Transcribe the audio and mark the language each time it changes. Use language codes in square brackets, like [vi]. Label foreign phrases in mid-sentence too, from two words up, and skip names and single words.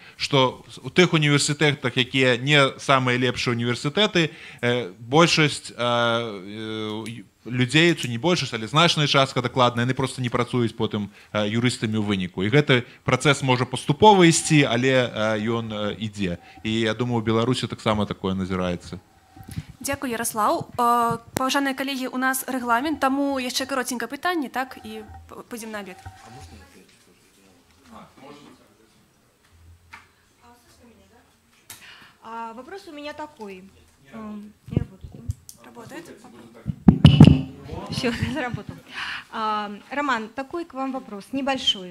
[be] Што у тых універсітэтах, якія не самыя лепшыя універсітэты, большасць людзей, ці не большасць, але значная частка дакладна, яны проста не працуюць потым юрыстамі ў выніку. І гэты працэс можа паступова ісці, але ён ідзе. І я думаю, у Беларусі таксама такое назіраецца. Дзякуй, Ярослаў. Паважаныя калегі, у нас рэгламент, таму яшчэ каротенькае пытанне, так, і пойдзем на абед. [ru] Вопрос у меня такой. Работает? Все, заработал. Роман, такой к вам вопрос, небольшой.